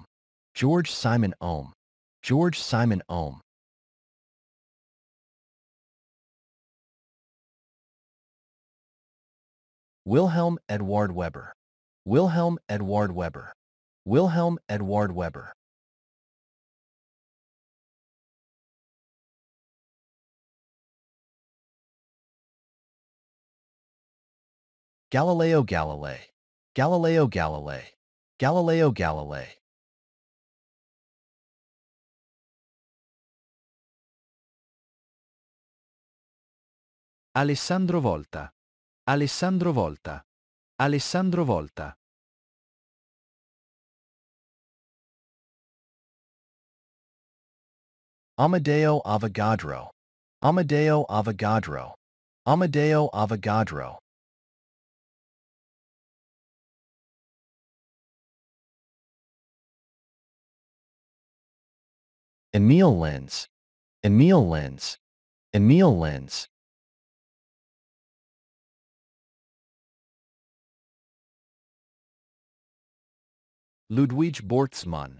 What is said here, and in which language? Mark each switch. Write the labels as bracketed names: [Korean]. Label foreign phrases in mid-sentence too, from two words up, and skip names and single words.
[English] George Simon Ohm. George Simon Ohm. Wilhelm Eduard Weber. Wilhelm Eduard Weber. Wilhelm Eduard Weber. Galileo Galilei. Galileo Galilei. Galileo Galilei. Alessandro Volta. Alessandro Volta. Alessandro Volta. Amadeo Avogadro. Amadeo Avogadro. Amadeo Avogadro. Emil Lenz. Emil Lenz. Emil Lenz. Ludwig Boltzmann.